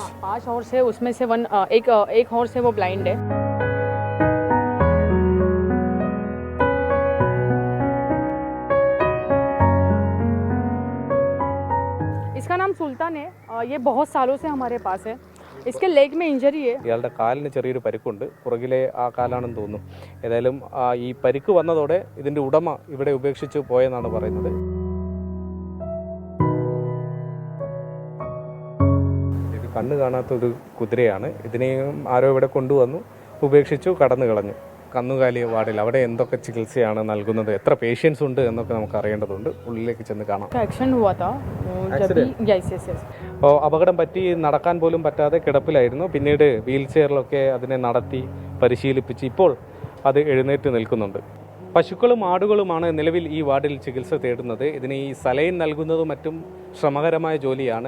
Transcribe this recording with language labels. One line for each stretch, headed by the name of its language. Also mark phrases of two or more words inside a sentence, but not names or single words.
Hindi: 5 हॉर्स है, उसमें से एक हॉर्स है वो ब्लाइंड है। इसका नाम सुल्तान है। ये बहुत सालों से हमारे पास है। इसके लेग में इंजरी है।
Malayalam: ഇയാളുടെ കാലിന് ചെറിയൊരു പരിക്കുണ്ട്, പുറകിലെ ആ കാലാണെന്ന് തോന്നുന്നു. ഏതായാലും ഈ പരിക്ക് വന്നതോടെ ഇതിൻ്റെ ഉടമ ഇവിടെ ഉപേക്ഷിച്ച് പോയെന്നാണ് പറയുന്നത്. ഇത് കണ്ണ് കാണാത്തൊരു കുതിരയാണ്. ഇതിനെയും ആരോ ഇവിടെ കൊണ്ടുവന്നു ഉപേക്ഷിച്ചു കടന്നു കളഞ്ഞു. കന്നുകാലി വാർഡിൽ അവിടെ എന്തൊക്കെ ചികിത്സയാണ് നൽകുന്നത്, എത്ര പേഷ്യൻസ് ഉണ്ട് എന്നൊക്കെ നമുക്ക് അറിയേണ്ടതുണ്ട്. ഉള്ളിലേക്ക് ചെന്ന് കാണാം.
Hindi: एक्सीडेंट हुआ था यस।
Malayalam: അപ്പോൾ അപകടം പറ്റി നടക്കാൻ പോലും പറ്റാതെ കിടപ്പിലായിരുന്നു. പിന്നീട് വീൽ ചെയറിലൊക്കെ അതിനെ നടത്തി പരിശീലിപ്പിച്ച് ഇപ്പോൾ അത് എഴുന്നേറ്റ് നിൽക്കുന്നുണ്ട്. പശുക്കളും ആടുകളുമാണ് നിലവിൽ ഈ വാർഡിൽ ചികിത്സ തേടുന്നത്. ഇതിന് ഈ സലൈൻ നൽകുന്നതും മറ്റും ശ്രമകരമായ ജോലിയാണ്.